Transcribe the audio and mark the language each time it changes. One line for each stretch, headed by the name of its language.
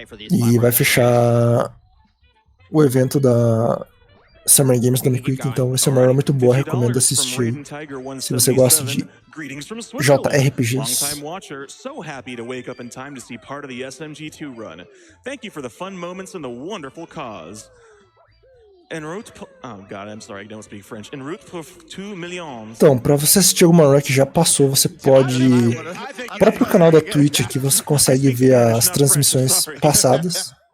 Portuguese: E vai fechar o evento da Summer Games da Quick, então vai ser uma run muito boa, recomendo assistir se você gosta de JRPGs.
English: So happy to wake up in time to see part of the SMG2 run. Thank you for the fun moments and the wonderful cause. En route, oh god, I'm sorry, I don't speak French.
French: En route pour 2 millions.
Portuguese: Então, pra você assistir alguma run que já passou, você pode... No próprio canal da Twitch aqui você consegue ver as transmissões passadas.